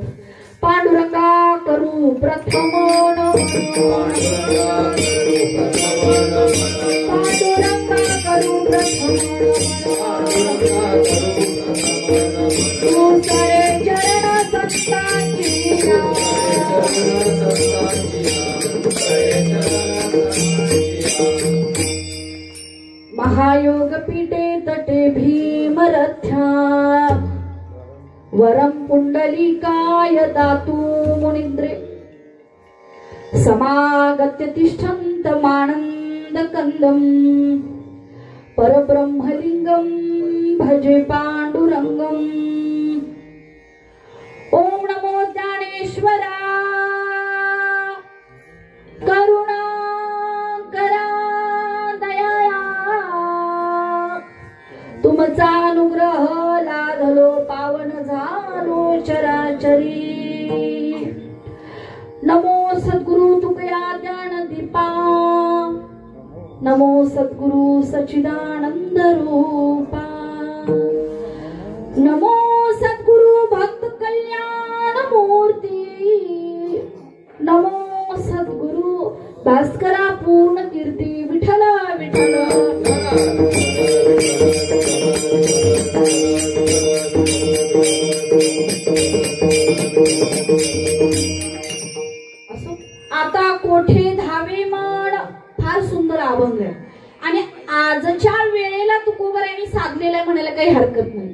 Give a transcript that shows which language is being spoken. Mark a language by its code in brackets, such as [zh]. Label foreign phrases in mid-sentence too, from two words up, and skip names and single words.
[mr] पांडुरंगा करू प्रथम सारे चरण संतांची [sa] महायोग पीठे तटे भीमरथ्या वरम पुंडलिकाय दातु मुनिद्रे समागत्य तिष्ठन्त मानंद कंदम परब्रह्मलिंगम भजे पांडुरंगम. [mr] ओम नमो ज्ञानेश्वरा करुणा करा दयाळा, तुमचा अनुग्रह लादलो पावन झालो चराचरी. नमो सद्गुरु तुकया ज्ञान दीपा, नमो सद्गुरु सच्चिदानंद रूपा, नमो सद्गुरु भक्त कल्याण मूर्ती, नमो सद्गुरु भास्करा पूर्ण कीर्ती. विठ्ठल विठ्ठल. असो आता कोठे धावे म्हण फार सुंदर अभंग आहे आणि आजच्या वेळेला तुकोबरायांनी साधलेला म्हणायला काही हरकत नाही.